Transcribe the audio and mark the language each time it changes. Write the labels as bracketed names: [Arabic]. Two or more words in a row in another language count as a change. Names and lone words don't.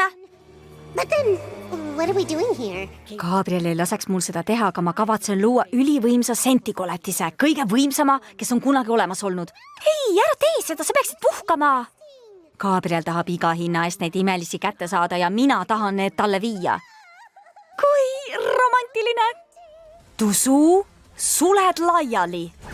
[English] But then, what are we doing here? [Estonian] Gabriel ei laseks mul seda teha, aga ma kavatsen luua ülivõimsa sentikoletise, kõige võimsama, kes on kunagi olemas olnud. Ei, ära tee seda, sa peaksid puhkama. Gabriel tahab iga hinna eest neid imelisi kätte saada ja mina tahan need talle viia. Kui romantiline! Tusu, suled laiali!